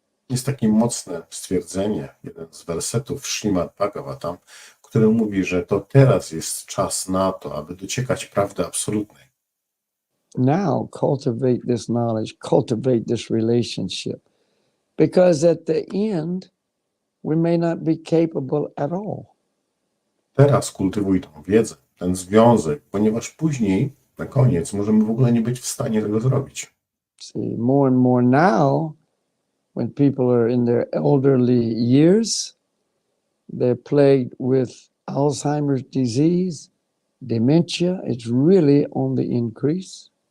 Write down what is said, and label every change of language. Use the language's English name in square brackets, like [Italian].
[Polish] Jest takie mocne stwierdzenie, jeden z wersetów Śrimad Bhagavatam, który mówi, że to teraz jest czas na to, aby dociekać prawdy absolutnej. [English] Now cultivate this knowledge, cultivate this relationship, because at the end we may not be capable at all. [Polish] Teraz kultywuj tą wiedzę, ten związek, ponieważ później, na koniec, możemy w ogóle nie być w stanie tego zrobić. [English] See, more and more now, when people are in their elderly years, they're plagued with Alzheimer's disease, dementia. It's really on the increase.